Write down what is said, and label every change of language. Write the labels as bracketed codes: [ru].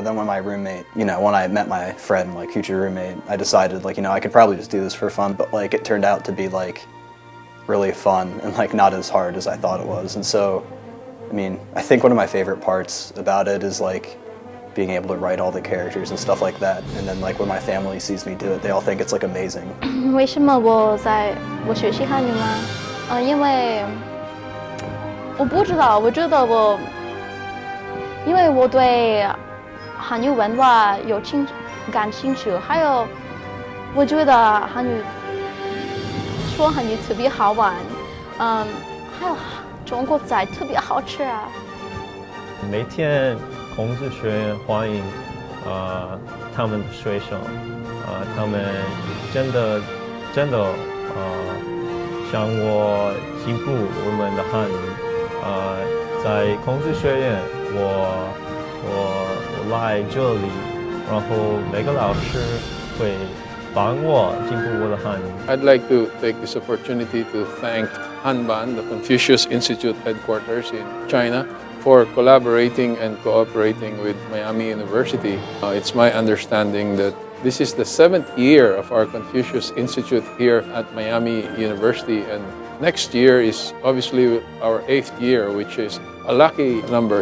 [en] But then when my roommate, when I met my friend, future roommate, I decided I could probably just do this for fun, but it turned out to be really fun and not as hard as I thought it was. And so I think one of my favorite parts about it is being able to write all the characters and stuff like that, and then when my family sees me do it, they all think it's amazing. [zh] 为什么我学习汉语吗？因为我不知道，我觉得因为我对汉语文化感兴趣，还有我觉得说汉语特别好玩，还有中国菜特别好吃啊。每天孔子学院欢迎他们的学生，他们真的向我进步我们的汉语。在孔子学院，我来这里，然后每个老师会帮我进步我的汉语。 [en] I'd like to take this opportunity to thank Hanban, the Confucius Institute headquarters in China, for collaborating and cooperating with Miami University. It's my understanding that this is the 7th year of our Confucius Institute here at Miami University, and next year is obviously our 8th year, which is a lucky number.